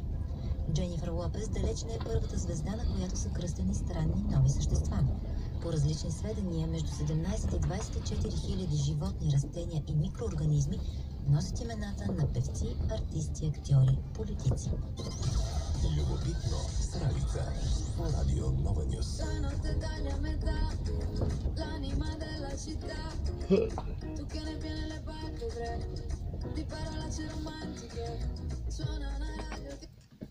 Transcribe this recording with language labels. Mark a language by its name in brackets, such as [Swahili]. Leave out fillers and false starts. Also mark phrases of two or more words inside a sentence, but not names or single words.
[Bulgarian] Дженифър Лопес далеч не е първата звезда, на която са кръстени странни нови същества. По различни сведения, между 17 и 24 хиляди животни, растения и микроорганизми носят имената на певци, артисти, актьори, политици. Любопитно Срарица по радио Нова Нюс. [Italian] La notte taglia a metà, l'anima della città. Tu che ne piene le palpebre, di parolacce romantiche. Suona una radio che